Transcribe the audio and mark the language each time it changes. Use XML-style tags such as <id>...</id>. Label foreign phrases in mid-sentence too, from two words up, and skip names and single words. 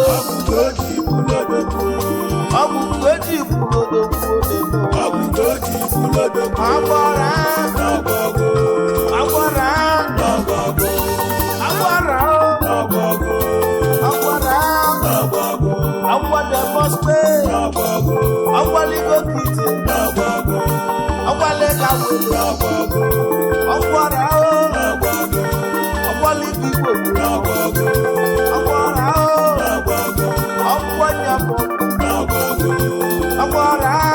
<ig>Ọ bụ ka o ji kwuru odogwu. Ọ bụ ka o ji kwuru odogwu, ọ na-eme Ọ bụ ka o Agbara. Agbara. Agbara.</ig> <en>Agwa the boss way.</en> <ig>Agwa Ligo Kiti. Agwa Lega Wele. Agbara. Agwa Igbo bụ ọgbọ ọra o. Ọgbọ ya bụ ọgbọ ọra.</ig>